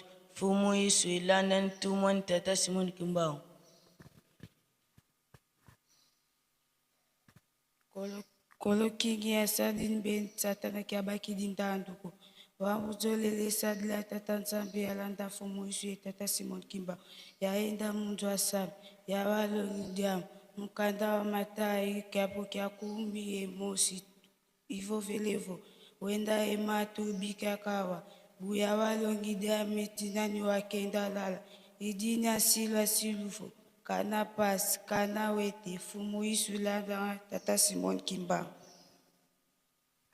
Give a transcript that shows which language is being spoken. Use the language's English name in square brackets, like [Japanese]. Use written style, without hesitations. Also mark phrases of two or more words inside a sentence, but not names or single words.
[Kongo] Fumu Yesu ilanda ntumwa ni tata Simoni Kimbangu. Kolo kingi ya sadi mbeni satana kia baki dindanduko. Wauzolele sadi la tata nzambi ya landa fumu Yesu ye tata Simoni Kimbangu. Yaenda mundu wa sabi, ya walongi diamu, mkanda wa matai kiapo kia 10 ye mosi ivo velevo. Wenda ematu bika kawa. Buya walongi diame tinani wakenda lala. Idina sila siluvo. Kana pas, kana wete, fumu Yesu ilanda tata Simoni Kimbangu.